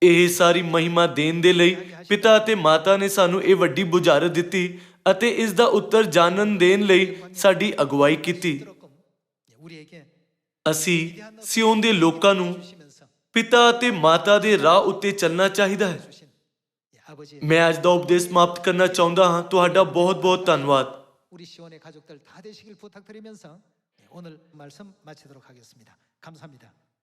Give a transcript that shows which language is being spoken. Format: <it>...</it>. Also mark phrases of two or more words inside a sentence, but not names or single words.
<pa>ਇਹ ਸਾਰੀ ਮਹਿਮਾ ਦੇਣ ਦੇ ਲਈ ਪਿਤਾ ਅਤੇ ਮਾਤਾ ਨੇ ਸਾਨੂੰ ਇਹ ਵੱਡੀ ਬੁਝਾਰਤ ਦਿੱਤੀ ਅਤੇ ਇਸ ਦਾ ਉੱਤਰ ਜਾਣਨ ਦੇਣ ਲਈ ਸਾਡੀ ਅਗਵਾਈ ਕੀਤੀ। ਅਸੀਂ ਸਿਓਨ ਦੇ ਲੋਕਾਂ ਨੂੰ ਪਿਤਾ ਅਤੇ ਮਾਤਾ ਦੇ ਰਾਹ ਉੱਤੇ ਚੱਲਣਾ ਚਾਹੀਦਾ ਹੈ। ਮੈਂ ਅੱਜ ਦਾ ਉਪਦੇਸ਼ ਸਮਾਪਤ ਕਰਨਾ ਚਾਹੁੰਦਾ ਹਾਂ। ਤੁਹਾਡਾ ਬਹੁਤ ਬਹੁਤ ਧੰਨਵਾਦ।</pa> <ko>우리 시온의 가족들 다 되시길 부탁드리면서 오늘 말씀 마치도록 하겠습니다. 감사합니다.</ko>